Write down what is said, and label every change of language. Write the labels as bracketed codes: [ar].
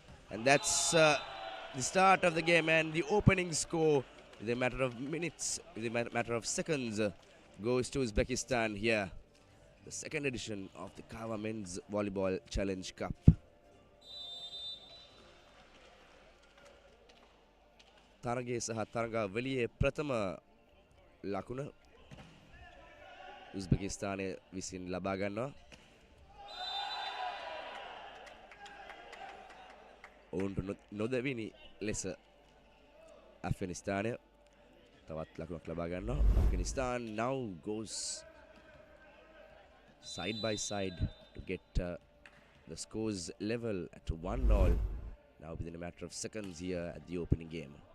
[en] And that's the start of the game, and the opening score, in a matter of minutes, in a matter of seconds, goes to Uzbekistan here. The second edition of the Kava Men's Volleyball Challenge Cup. [si] තරගයේ සහ තරගාවලියේ ප්‍රථම ලකුණ උස්බෙකිස්තානය විසින් ලබා ගන්නවා. ඔවුන්ට නොදැවිනි ලෙස ඇෆ්ගනිස්තානය තවත් ලකුණක් ලබා ගන්නවා. [en] Afghanistan now goes side by side to get the scores level at 1-1 now within a matter of seconds here at the opening game.